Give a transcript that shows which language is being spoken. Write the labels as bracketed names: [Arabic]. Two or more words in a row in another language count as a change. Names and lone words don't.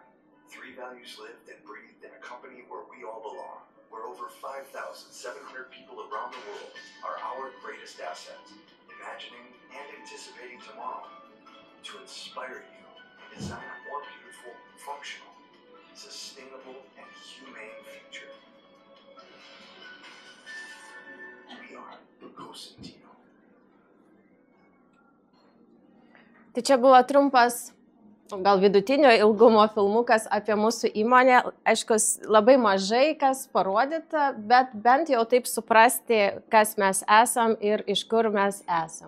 [English] 3 values lived and breathed in a company where we all belong, where over 5,700 people around the world are our greatest asset, imagining and anticipating tomorrow to inspire you and design a more beautiful, functional, sustainable, and humane future. We are Cosentino. [Lithuanian] Tai čia buvo trumpas, gal vidutinio ilgumo filmukas apie mūsų įmonę. Aišku, labai mažai kas parodyta, bet bent jau taip suprasti, kas mes esam ir iš kur mes esam.